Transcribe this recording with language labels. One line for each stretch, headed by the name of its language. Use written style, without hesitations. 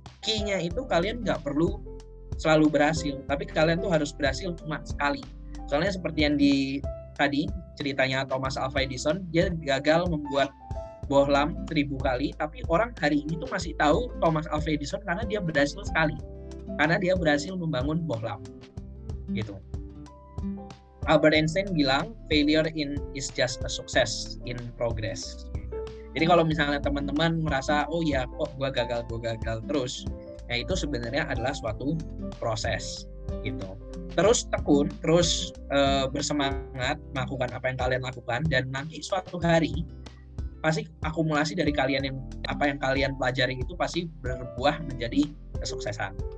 Indonesian: Key-nya itu kalian nggak perlu selalu berhasil, tapi kalian tuh harus berhasil cuma sekali. Soalnya seperti yang tadi ceritanya Thomas Alva Edison, dia gagal membuat bohlam 1000 kali, tapi orang hari ini tuh masih tahu Thomas Alva Edison karena dia berhasil sekali, karena dia berhasil membangun bohlam gitu. Albert Einstein bilang
English: failure is just a success in progress.
Indonesian: Jadi kalau misalnya teman-teman merasa oh ya kok gue gagal terus, ya itu sebenarnya adalah suatu proses gitu. Terus tekun, terus bersemangat melakukan apa yang kalian lakukan, dan nanti suatu hari pasti akumulasi dari kalian yang apa yang kalian pelajari itu pasti berbuah menjadi kesuksesan.